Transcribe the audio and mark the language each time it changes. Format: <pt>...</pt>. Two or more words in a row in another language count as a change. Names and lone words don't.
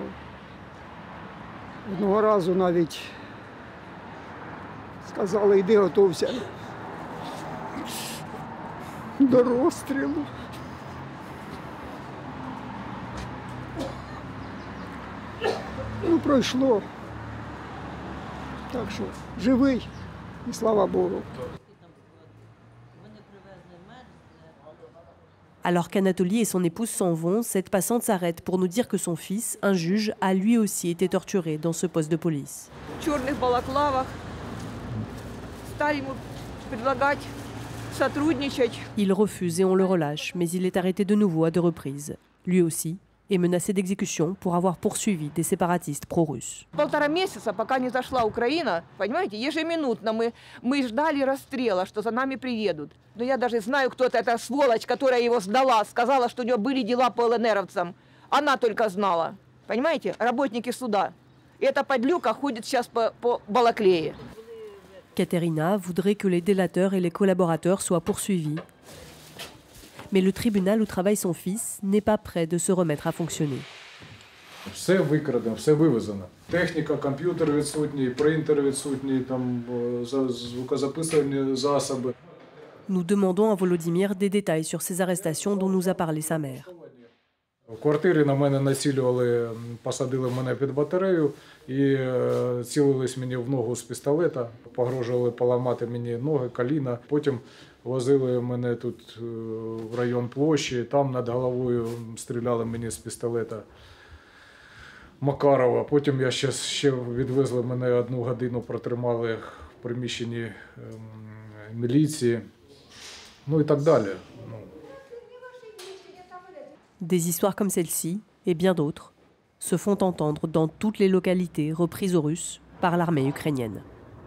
<uk>Одного разу навіть сказали, йди готовся до розстрілу. Ну, пройшло. Так що живий, і слава Богу.</uk> <fr>Alors qu'Anatoly et son épouse s'en vont, cette passante s'arrête pour nous dire que son fils, un juge, a lui aussi été torturé dans ce poste de police.</fr> <ru>В черных балаклавах стали ему предлагать сотрудничать.</ru> <fr>Il refuse et on le relâche, mais il est arrêté de nouveau à 2 reprises. Lui aussi est menacé d'exécution pour avoir poursuivi des séparatistes pro-russes.</fr> <ru>1,5 месяца, пока не зашла Украина, понимаете, ежеминутно мы ждали расстрела, что за нами приедут. Но я даже знаю, кто это, эта сволочь, которая его сдала, сказала, что у нее были дела по ЛНРовцам. Она только знала, понимаете, работники суда. И эта подлюка ходит сейчас по Балаклее.</ru> <fr>Katerina voudrait que les délateurs et les collaborateurs soient poursuivis. Mais le tribunal où travaille son fils n'est pas prêt de se remettre à fonctionner.</fr> <uk>Все викрадено, все вивезено. Техніка, комп'ютер відсутній, принтер відсутній, там звукозаписувальні засоби.</uk> <fr>Nous demandons à Volodymyr des détails sur ces arrestations dont nous a parlé sa mère.</fr> <uk>В квартирі на мене націлювали, посадили мене під батарею і цілились мені в ногу з пістолета, погрожували поламати мені ноги, коліна. Потім возили мене тут в район площі, там над головою стріляли мені з пістолета Макарова. Потім ще відвезли мене 1 годину, протримали в приміщенні міліції, ну і так далі.</uk> <fr>Des histoires comme celle-ci, et bien d'autres, se font entendre dans toutes les localités reprises aux Russes par l'armée ukrainienne.</fr>